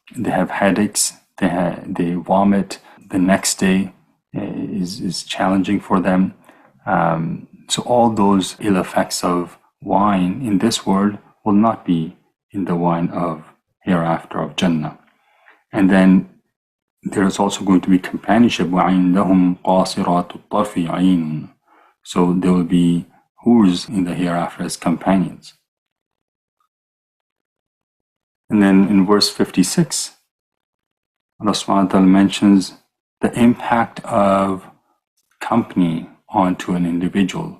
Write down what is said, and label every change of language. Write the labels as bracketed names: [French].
[English] They have headaches, they vomit. The next day is challenging for them. So all those ill effects of wine in this world will not be in the wine of hereafter, of Jannah. And then there's also going to be companionship. [Arabic] وَعِنْدَهُمْ قَاصِرَاتُ الطَّرْفِ عِينٌ. [English] So there will be hurs in the hereafter as companions. And then in verse 56, Allah subhanahu wa ta'ala mentions the impact of company onto an individual.